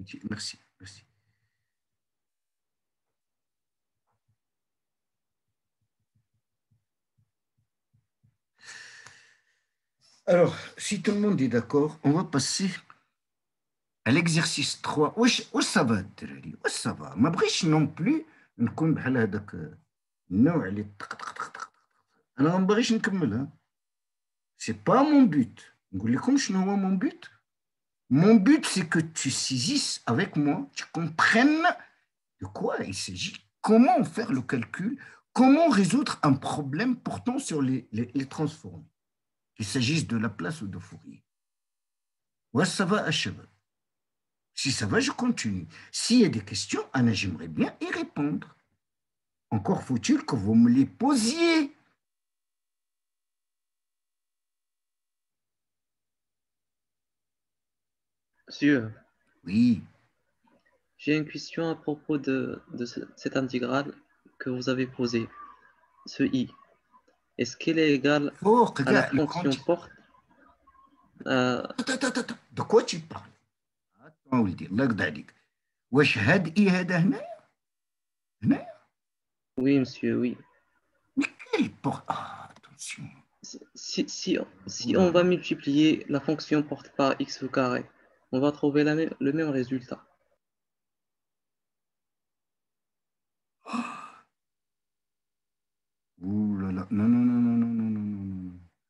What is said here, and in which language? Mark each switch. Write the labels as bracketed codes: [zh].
[fr] Merci, merci. Alors, si tout le monde est d'accord, on va passer à l'exercice 3. [ar] Wesh [fr] ça va, [ar] الدراري؟ واش [fr] ça va؟ [ar] ما بغيتش [fr] non plus [ar] نكون بحال هذاك النوع اللي انا ما بغيتش نكملها. [fr] C'est pas mon but. [ar] نقول لكم شنو هو [fr] mon but. Mon but, c'est que tu saisisses avec moi, tu comprennes de quoi il s'agit, comment faire le calcul, comment résoudre un problème portant sur les transformés, qu'il s'agisse de Laplace ou de Fourier. Ouais, ça va, Achabab. Si ça va, je continue. S'il y a des questions, Anna, j'aimerais bien y répondre. Encore faut-il que vous me les posiez. Monsieur, Oui. j'ai une question à propos de cette intégrale que vous avez posée, ce i. Est-ce qu'elle est égale à la fonction porte Attends, de quoi tu parles? Attends, [ar] ولدي الله يقضي عليك. واش هاد اي هذا هنايا؟ هنايا؟ [fr] Oui, monsieur, oui. Mais quelle porte? Ah, attention. Si on va multiplier la fonction porte par x au carré, on va trouver le même résultat. Ouh là là, non.